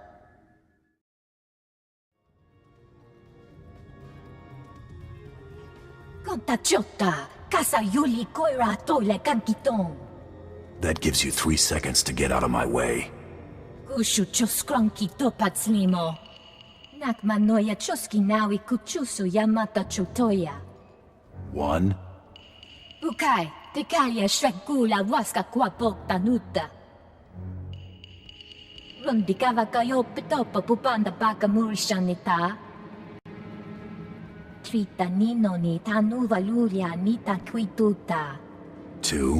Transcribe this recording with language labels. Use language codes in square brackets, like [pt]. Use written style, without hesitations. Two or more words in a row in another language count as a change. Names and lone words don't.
[en] That gives you 3 seconds to get out of my way. One. Bukai, Tekalia Shrekula Waska Quapok Tanuta. Rundikava Kayo Pitopa Pupanda Baka Murishanita. Trita Nino ni Tanu Valuria Nita Quituta. 2.